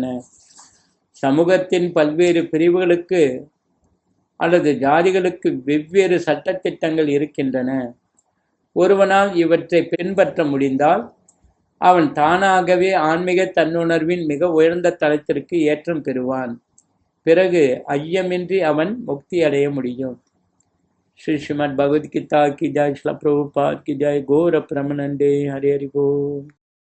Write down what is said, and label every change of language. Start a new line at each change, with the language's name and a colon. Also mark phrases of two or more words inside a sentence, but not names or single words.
Tamil: சமூகத்தின் பல்வேறு பிரிவுகளுக்கு அல்லது ஜாதிகளுக்கு வெவ்வேறு சட்டத்திட்டங்கள் இருக்கின்றன. ஒருவனால் இவற்றை பின்பற்ற முடிந்தால் அவன் தானாகவே ஆன்மீக தன்னுணர்வின் மிக உயர்ந்த தளத்திற்கு ஏற்றம் பெறுவான். பிறகு ஐயமின்றி அவன் முக்தி அடைய முடியும்.
Hindi: श्री श्रीमद् भगवद गीता की जय, श्रील प्रभुपाद की जय, गौर प्रमानंदे, हरि हरि बोल।